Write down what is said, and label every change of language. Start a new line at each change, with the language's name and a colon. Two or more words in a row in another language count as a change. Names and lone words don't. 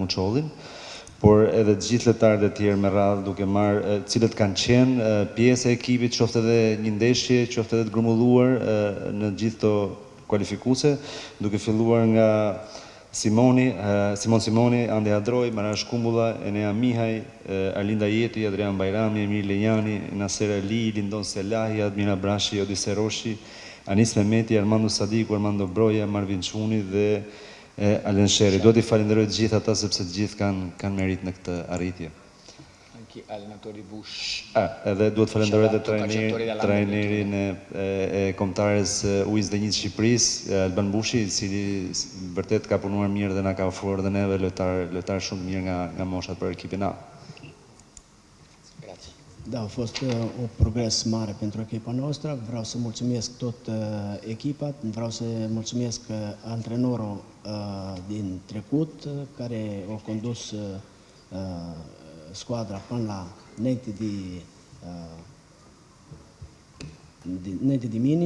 Albanian: Muçollin, por edhe të gjithë lojtarët e tjerë me radhë duke marrë, cilët kanë qenë pjesë e ekipit, qoftë edhe një ndeshje, qoftë edhe të grumbulluar në gjithë këto kualifikuese, duke filluar nga Simon Simoni, Ande Adroi, Marash Kumbulla, Enea Mihaj, Arlinda Jeti, Adrian Bajrami, Emir Lejani, Naser Ali, Lindon Selahi, Admira Brashi, Odise Roshi, Anis Mehmeti, Armando Sadiku, Armando Broja, Marvin Çuni dhe Alen Sheri. Duhet i falenderoj të gjithë ata sepse të gjithë kanë merit në këtë arritje.
Italian: Anche allenatori Bush.
Albanian: Edhe duhet falenderoj edhe trajnerin e kombëtares U21 Shqipërisë, Alban Bushi, i cili vërtet ka punuar mirë dhe na ka ofruar edhe neve lojtar shumë mirë nga moshat për ekipin A.
Romanian: Da, a fost o progres mare pentru echipa noastră. Vreau să mulțumesc tot echipa, vreau să mulțumesc antrenorul din trecut care a condus squadra până la înainte de mine.